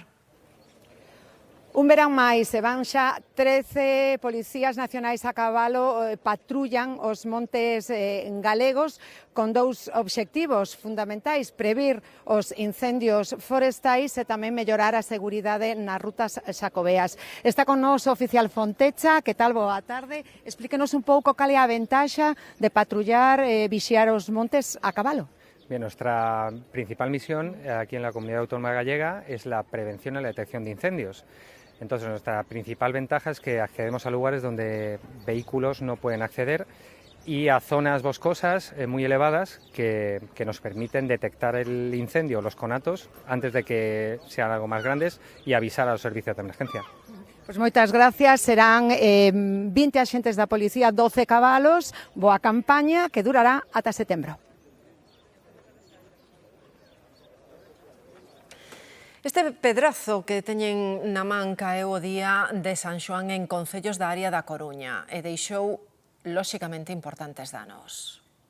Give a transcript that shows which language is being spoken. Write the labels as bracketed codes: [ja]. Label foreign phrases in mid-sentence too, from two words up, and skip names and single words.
[gl] Un verán máis, se van xa 13 policías nacionais a cabalo, patrullan os montes galegos con dous obxectivos fundamentais: previr os incendios forestais e tamén mellorar a seguridade nas rutas xacobeas. Está con nós o oficial Fontecha. Que tal? Boa tarde. Explíquenos un pouco cal é a ventaxa de patrullar e vixiar os montes a cabalo. [es] Bien, nuestra principal misión aquí en la Comunidad Autónoma Gallega es la prevención y la detección de incendios. Entonces, nuestra principal ventaja es que accedemos a lugares donde vehículos no pueden acceder y a zonas boscosas muy elevadas que nos permiten detectar el incendio, los conatos, antes de que sean algo más grandes y avisar a los servicios de emergencia. [gl] Pois moitas gracias. Serán 20 axentes da policía, 12 cabalos. Boa campaña que durará ata setembro. Este pedrazo que teñen na man caeu o día de San Xoán en concellos da área da Coruña e deixou, lóxicamente, importantes danos.